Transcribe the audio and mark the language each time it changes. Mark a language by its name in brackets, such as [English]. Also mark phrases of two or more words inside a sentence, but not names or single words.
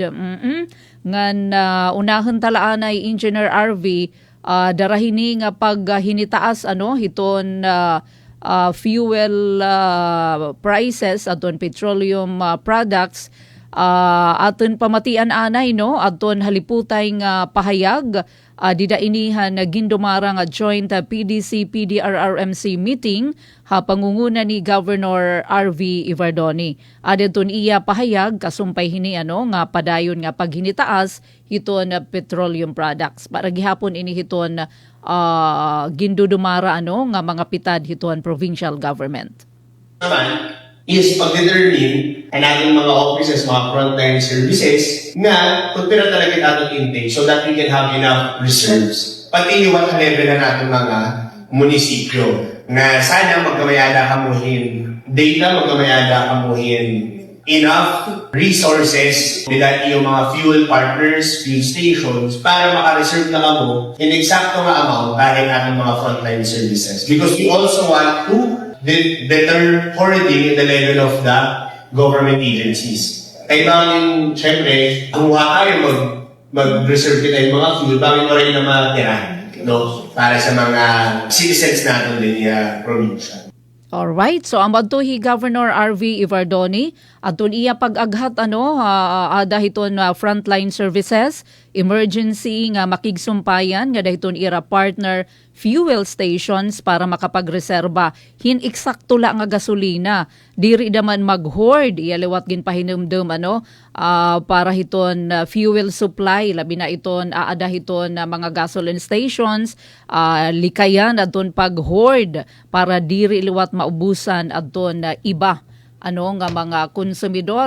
[Waray] Ngan unahon talaanay Engineer RV darahini nga pag hinitaas ano hiton [English] fuel prices [Waray] aton [English] petroleum products [Waray] aton pamatian anay no aton haliputay nga pahayag dida inihan na gindumara nga joint PDC PDRRMC meeting ha pangunguna ni Governor RV Ivardoni. Adton iya pahayag kasumpay hini nga padayon nga paghinitaas hiton [English] petroleum products. [Waray] Para gihapon ini hiton gindudumara nga mga pitad hiton [English] provincial government. [Filipino] Naman is pag-determine ang ating mga offices, mga [English] frontline services [Filipino] na kung pira talaga atong intake [English] so that we can have enough reserves. [Filipino] Pati iwan ka level na natin mga munisipyo na sana magkamayada kamuhin data, magkamayada kamuhin [English] enough resources [Filipino] nila yung mga [English] fuel partners, fuel stations [Filipino] para makareserve na kamo in eksakto nga amount kahit ating mga [English] frontline services. Because we also want to deter hoarding in the level of the government agencies. [Filipino] Kailangan, syempre, kumuha tayo mag-reserve kita yung mga fuel, bakit mo rin na matira, no? Para sa mga citizens natin din yung probinsya. [Waray] Alright, so ang badtuhi Governor RV Ivardoni atun iya pag-aghat dahiton [English] frontline services, emergency [Waray] nga makigsumpayan nga dahiton ira [English] partner fuel stations [Waray] para makapagreserba hin eksakto la nga gasolina diri daman mag-hoard iya liwat gin pahinumdum para hiton [English] fuel supply [Waray] labi na iton dahiton mga [English] gasoline stations [Waray] likayan adton pag-hoard para diri liwat maubusan adton iba nga mga konsumidor.